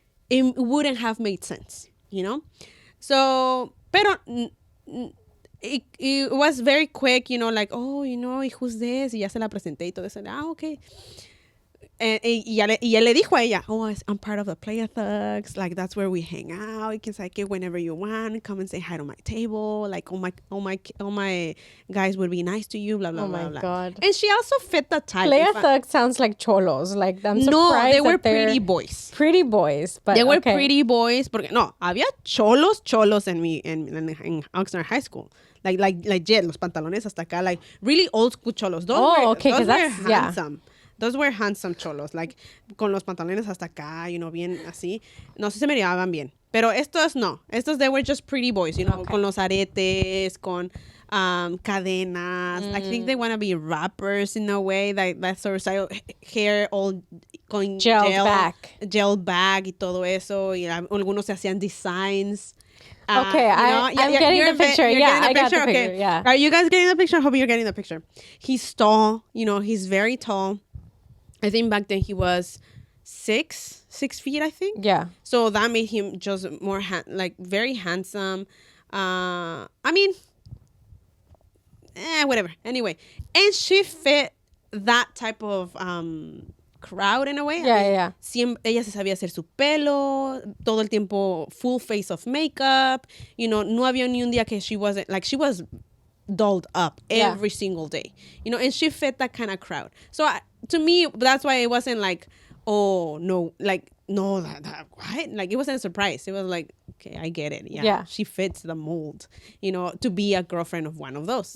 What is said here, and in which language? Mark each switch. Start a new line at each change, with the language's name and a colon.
English: It wouldn't have made sense, So, pero it was very quick, like, oh, who's this?
Spanish: Y ya se la presenté y todo eso.
English: Okay.
Spanish: Y él le dijo a ella,
English: oh, I'm part of the Playa Thugs. Like, that's where we hang out. You can say it whenever you want. Come and say hi to my table. Like, all my guys would be nice to you. Blah blah blah. Oh my God. And she also fit the type. Playa Thugs sounds like cholos. Like, I'm surprised. No, they were pretty boys. Pretty boys, but they were pretty boys.
Spanish: Porque no, había cholos en Oxnard High School.
English: Like Jet,
Spanish: los pantalones hasta acá,
English: like really old school cholos. Those were handsome. Yeah. Those were handsome cholos, like,
Spanish: con los pantalones hasta acá, bien así. No sé si se me miraban bien. Pero estos no.
English: Estos, they were just pretty boys,
Spanish: con los aretes, con cadenas.
English: I think they want to be rappers in a way. That sort of style, hair all
Spanish: con gel
English: back
Spanish: y todo eso. Y algunos se hacían designs.
English: Okay, I'm getting the picture. Yeah, I got the picture. Okay. Yeah. Are you guys getting the picture? I hope you're getting the picture. He's tall. He's very tall. I think back then he was 6 feet, I think. Yeah. So that made him just more very handsome. I mean, whatever. Anyway, and she fit that type of crowd in a way. Yeah.
Spanish: Ella se sabía hacer su pelo, todo el tiempo full face of makeup. No había ni un día que
English: she wasn't, like, she was dolled up every single day. And she fit that kind of crowd. So to me, that's why it wasn't like, oh, no, like, no, that what? Like, it wasn't a surprise. It was like, okay, I get it. Yeah. She fits the mold, to be a girlfriend of one of those.